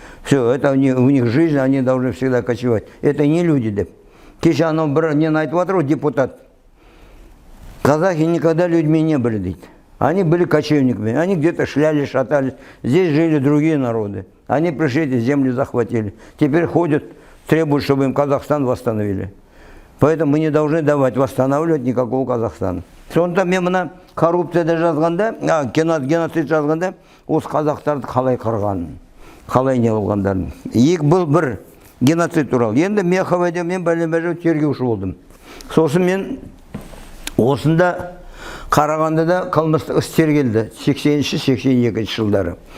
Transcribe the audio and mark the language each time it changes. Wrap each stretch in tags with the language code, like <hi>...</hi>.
<ru>Все, это у них жизнь, они должны всегда кочевать. Это не люди, деп.</ru> <kk>Кеше анау бір нені айтып отыр, депутат.</kk> <ru>Казахи никогда людьми не были, дейді. Они были кочевниками, они где-то шляли, шатались. Здесь жили другие народы. Они пришли, эти земли захватили. Теперь ходят, требуют, чтобы им Казахстан восстановили. Поэтому мы не должны давать восстанавливать никакого Казахстана.</ru> <kk>Сонда мен мына коррупцияда жазғанда, геноцид жазғанда, осы қазақтарды қалай қырғанын, қалай не қылғандарын. Бұл бір геноцид туралы. Енді Меховеде мен бәлем-бәлем тергеуші болдым. Сосын мен осында Қарағандыда қылмыстық іс тергелді 80-82 жылдары.</kk>